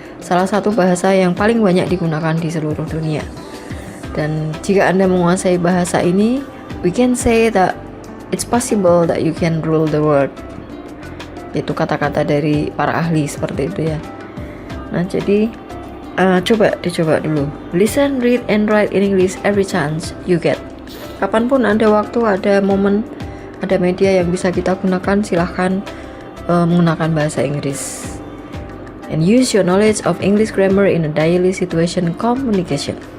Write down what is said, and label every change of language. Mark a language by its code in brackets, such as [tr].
[id] Salah satu bahasa yang paling banyak digunakan di seluruh dunia. Dan jika Anda menguasai bahasa ini, [en] we can say that it's possible that you can rule the world. [id] Itu kata-kata dari para ahli seperti itu ya. Nah, jadi dicoba dulu. [en] Listen, read, and write in English every chance you get. [id] Kapanpun ada waktu, ada momen, ada media yang bisa kita gunakan, silahkan menggunakan bahasa Inggris. [en] And use your knowledge of English grammar in a daily situation communication.